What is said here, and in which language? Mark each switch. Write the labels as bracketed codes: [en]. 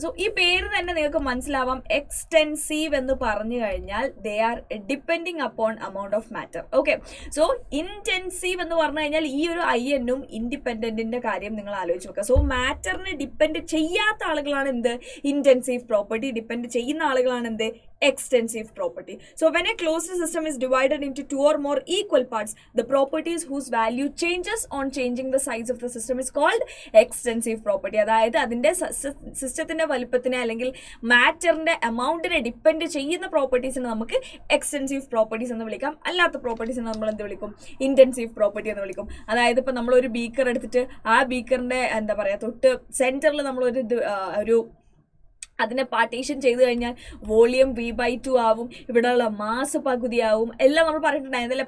[ml] So ഈ പേര് തന്നെ നിങ്ങൾക്ക് മനസ്സിലാവാം, എക്സ്റ്റെൻസീവ് എന്ന് പറഞ്ഞു കഴിഞ്ഞാൽ [en] They are depending upon amount of matter. [ml] Okay, so intensive എന്ന് പറഞ്ഞു കഴിഞ്ഞാൽ ഈ ഒരു ഐഎന്നും ഇൻഡിപെൻഡന്റിന്റെ കാര്യം നിങ്ങൾ ആലോചിച്ച് നോക്കുക. സോ മാറ്ററിനെ ഡിപ്പെൻഡ് ചെയ്യാത്ത ആളുകളാണ് എന്ത്, ഇന്റൻസീവ് പ്രോപ്പർട്ടി. ഡിപ്പെൻഡ് ചെയ്യുന്ന ആളുകളാണ് എന്ത്, extensive property. [en] So when a closed system is divided into 2 or more equal parts, the properties whose value changes on changing the size of the system is called extensive property. [ml] അതായത് അതിന്റെ സിസ്റ്റത്തിന്റെ വലുപ്പത്തിനെ അല്ലെങ്കിൽ മാറ്ററിന്റെ എമൗണ്ടിനെ depend ചെയ്യുന്ന പ്രോപ്പർട്ടീസിനെ നമുക്ക് extensive properties എന്ന് വിളിക്കാം. അല്ലാത്ത പ്രോപ്പർട്ടീസിനെ നമ്മൾ എന്ത് വിളിക്കും, ഇന്റൻസീവ് പ്രോപ്പർട്ടി എന്ന് വിളിക്കും. അതായത് ഇപ്പൊ നമ്മളൊരു ബീക്കർ എടുത്തിട്ട് ആ ബീക്കറിന്റെ എന്താ പറയാ തൊട്ട് സെന്ററിൽ നമ്മളൊരു അതിനെ പാർട്ടീഷൻ ചെയ്ത് കഴിഞ്ഞാൽ വോളിയം V/2 ആവും, ഇവിടെയുള്ള മാസ് പകുതിയാവും, എല്ലാം നമ്മൾ പറഞ്ഞിട്ടുണ്ടായിരുന്നില്ല.